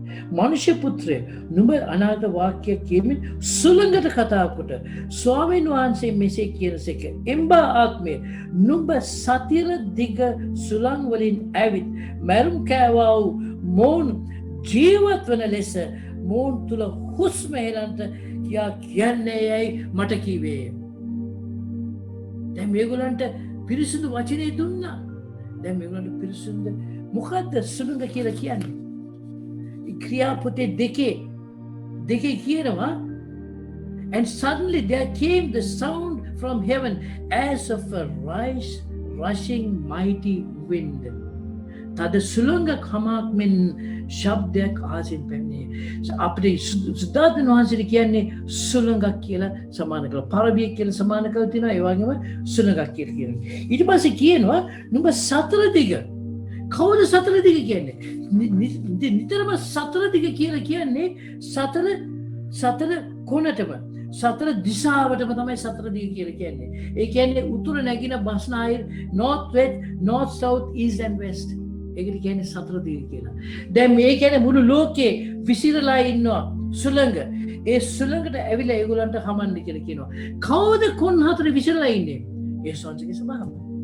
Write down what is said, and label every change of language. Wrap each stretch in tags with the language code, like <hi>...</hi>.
<si>මනුෂ්‍ය පුත්‍රය නුඹ අනාගත වාක්‍යයක් කියමින් සුළඟට කතා කොට ස්වාමීන් වහන්සේ මෙසේ කියනසේක එම්බා ආත්මය නුඹ සතිර දිග සුළං වලින් ඇවිත් මැරුම් කෑවා වූ මොවුන් ජීවත් වන ලෙස මොවුන් තුළ හුස්ම හෙලන්ට කියා කියන්නේ යැයි මට කිවේ. දැන් මේගොල්ලන්ට පිරිසිදු වචනේ දුන්නා. දැන් මේගොල්ලන්ට පිරිසිදු මොකද්ද සුළඟ කියලා කියන්නේ? ක්‍රියාපොතේ දෙකේ කියනවා</si> <en>and suddenly there came the sound from heaven as of a rushing mighty wind.</en> <si>තද සුළඟක් හමක් මෙන් ශබ්දයක් ආසෙන් පැමිණේ. අපිට සුද්ධාත්ම වහන්සේ කියන්නේ සුළඟක් කියලා සමාන කරලා පරවිය කියලා සමාන කරලා තිනවා. ඒ වගේම සුළඟක් කියලා කියනවා. ඊට පස්සේ කියනවා නුඹ සතර දිග. කවුද සතර දිග කියන්නේ? නිතරම සතර දිග කියලා කියන්නේ සතර කොනටම සතර දිශාවටම තමයි සතර දිග කියලා කියන්නේ. ඒ කියන්නේ උතුර නැගින බස්නාහිර</si> <en>north west north south east and west.</en> <si>ඒකට කියන්නේ සතර දිග කියලා. දැන් මේ කියන්නේ මුළු ලෝකේ විසිරලා ඉන්නවා සුළඟ. ඒ සුළඟට ඇවිල්ලා ඒගොල්ලන්ට හමන්න කියලා කියනවා. කවුද කොන් හතර විසිරලා ඉන්නේ? ඒ සංසකේ ස්වභාවය.</si>